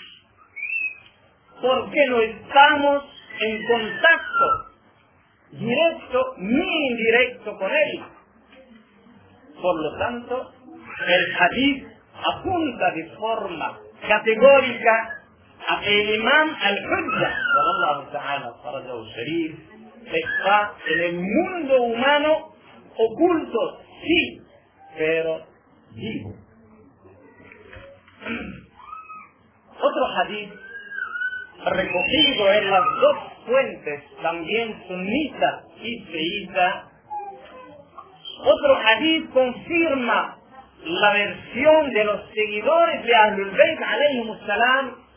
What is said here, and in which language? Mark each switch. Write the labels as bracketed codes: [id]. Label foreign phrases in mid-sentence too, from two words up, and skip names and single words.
[es] Porque no estamos en contacto directo ni indirecto con él. Por lo tanto, el hadith apunta de forma categórica a que el imam al-Hujja, [ar] صلى الله تعالى فرجه شريف, [es] está en el mundo humano oculto, sí, pero vivo. Otro hadith recogido en las dos fuentes, también sunita y chiita, otro hadith confirma la versión de los seguidores de Ahlul Bayt [ar] عليهم السلام